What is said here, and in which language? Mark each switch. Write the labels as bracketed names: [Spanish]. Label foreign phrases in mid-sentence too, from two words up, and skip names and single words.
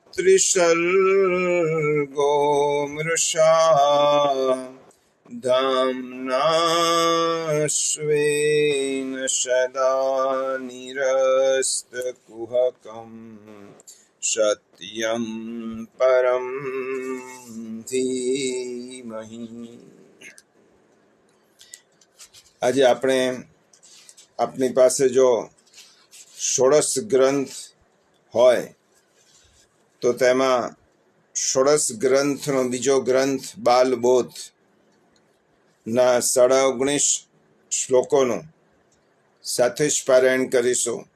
[Sanskrit] त्रिसर्गो मृषा धाम्ना स्वेन सदा निरस्तकुहकं सत्यं परं धीमहि। [Gujarati] आज આપણે આપની પાસે જો ષોડશ ગ્રંથ હોય તો તેમાં ષોડશ ગ્રંથનો બીજો ગ્રંથ બાલબોધ ના 19.5 શ્લોકોનું સાથે જ પારાયણ કરીશું.